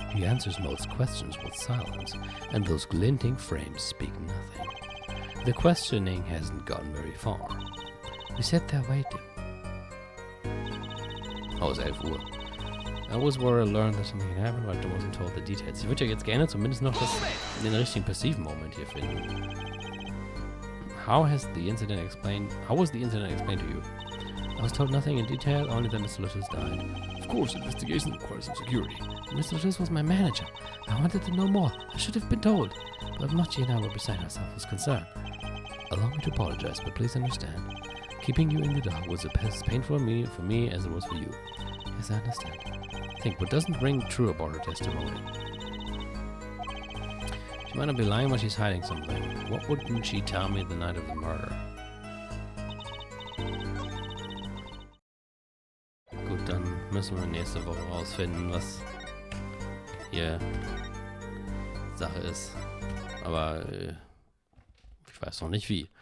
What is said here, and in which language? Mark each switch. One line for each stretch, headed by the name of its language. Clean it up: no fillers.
English: He answers most questions with silence, and those glinting frames speak nothing. The questioning hasn't gone very far. We sat there waiting.
German: Oh, es ist 11 Uhr.
English: I was worried to learn that something had happened, but I wasn't told the details.
German: Ich würde ja jetzt gerne zumindest noch den richtigen passiven Moment hier finden.
English: How was the incident explained to you? I was told nothing in detail, only that Mr. Lucius died. Of course, investigation requires some security. Mr. Lucius was my manager. I wanted to know more. I should have been told. But Mochi and I were beside ourselves with concern. Allow me to apologize, but please understand. Keeping you in the dark was as painful for me as it was for you. Yes, I understand. Think, what doesn't ring true about her testimony? She might not be lying, but she's hiding something. What wouldn't she tell me the night of the murder?
German: Gut, dann müssen wir nächste Woche rausfinden, was hier Sache ist. Aber ich weiß noch nicht wie.